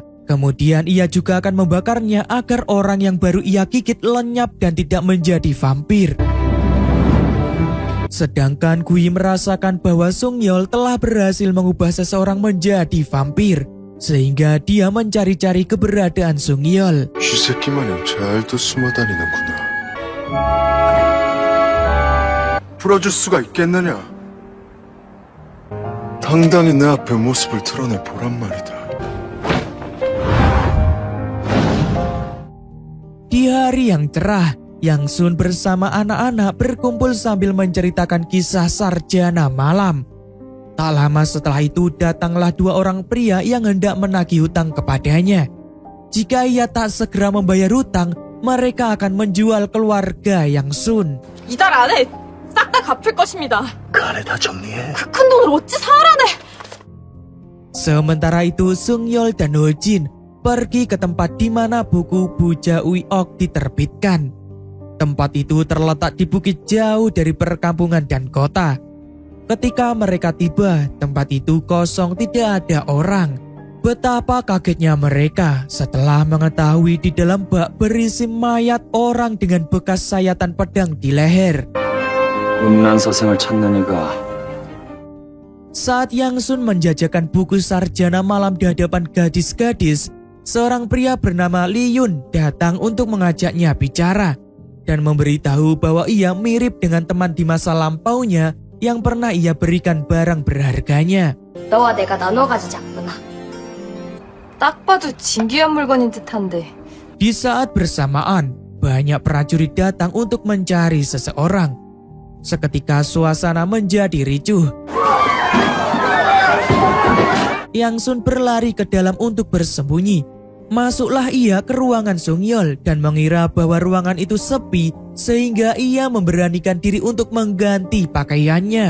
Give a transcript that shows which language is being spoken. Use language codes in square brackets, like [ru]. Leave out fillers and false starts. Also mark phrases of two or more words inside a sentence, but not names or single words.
[id] Kemudian ia juga akan membakarnya agar orang yang baru ia gigit lenyap dan tidak menjadi vampir. Sedangkan Gui merasakan bahwa Sung-yeol telah berhasil mengubah seseorang menjadi vampir. Sehingga dia mencari-cari keberadaan Sung-yeol. [ko] 쥐새끼 마냥 잘도 숨어 다니는구나. 풀어줄 수가 있겠느냐? 당당히 내 앞에 모습을 드러내 보란 말이다. [id] Di hari yang cerah, Yang Sun bersama anak-anak berkumpul sambil menceritakan kisah sarjana malam. Tak lama setelah itu datanglah dua orang pria yang hendak menagih hutang kepadanya. Jika ia tak segera membayar hutang, mereka akan menjual keluarga Yang Sun. [ko] 이달 안에 싹 다 갚을 것입니다. 그 안에 다 정리해. 그 큰 돈을 어찌 사하라네. [id] Sementara itu Sung Yeol dan Ho Jin pergi ke tempat di mana buku Buja Uiok diterbitkan. Tempat itu terletak di bukit jauh dari perkampungan dan kota. Ketika mereka tiba, tempat itu kosong, tidak ada orang. Betapa kagetnya mereka setelah mengetahui di dalam bak berisi mayat orang dengan bekas sayatan pedang di leher. [ko] 음란 서생을 찾는 이가 [id] Saat Yang Sun menjajakan buku sarjana malam di hadapan gadis-gadis, seorang pria bernama Lee Yun datang untuk mengajaknya bicara dan memberitahu bahwa ia mirip dengan teman di masa lampaunya yang pernah ia berikan barang berharganya. [ko] 너와 내가 나눠 가지자꾸나. 딱 봐도 진귀한 물건인 듯한데. [id] Di saat bersamaan, banyak prajurit datang untuk mencari seseorang. Seketika suasana menjadi ricuh. Yang Sun berlari ke dalam untuk bersembunyi. Masuklah ia ke ruangan Sung Yeol dan mengira bahwa ruangan itu sepi sehingga ia memberanikan diri untuk mengganti pakaiannya.